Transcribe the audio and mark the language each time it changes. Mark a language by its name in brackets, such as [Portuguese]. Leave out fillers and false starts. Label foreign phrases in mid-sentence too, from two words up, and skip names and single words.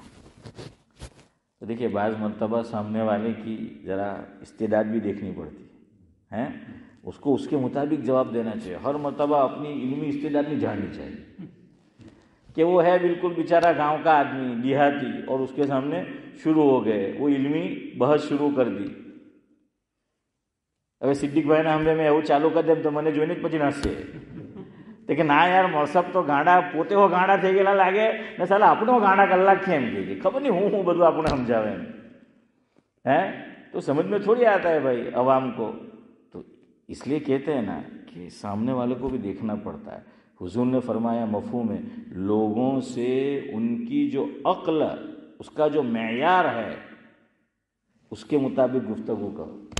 [Urdu] تو دیکھیے بعض مرتبہ سامنے والے کی ذرا استعداد بھی دیکھنی پڑتی ہے، اس کو اس کے مطابق جواب دینا چاہیے. ہر مرتبہ اپنی علمی استعداد نہیں جھاڑنی چاہیے کہ وہ ہے بالکل بیچارہ گاؤں کا آدمی دیہاتی، اور اس کے سامنے شروع ہو گئے وہ علمی بحث شروع کر دی. [Gujarati] હવે સિદ્દીક ભાઈને અમે મેં એવું ચાલુ કરી દેમ તો મને જોઈને જ પછી નાસશે કે ના યાર મોસબ તો ગાંડા પોતે હો ગાંડા થઈ ગયેલા લાગે ને સાલા આપણો ગાંડા કલાક છે એમ કે ખબર નહીં હું બધું આપણે સમજાવે એમ. [Urdu] تو سمجھ میں تھوڑی آتا ہے بھائی عوام کو. تو اس لیے کہتے ہیں نا کہ سامنے والے کو بھی دیکھنا پڑتا ہے. حضور نے فرمایا مفہوم ہے لوگوں سے ان کی جو عقل، اس کا جو معیار ہے اس کے مطابق گفتگو کرو.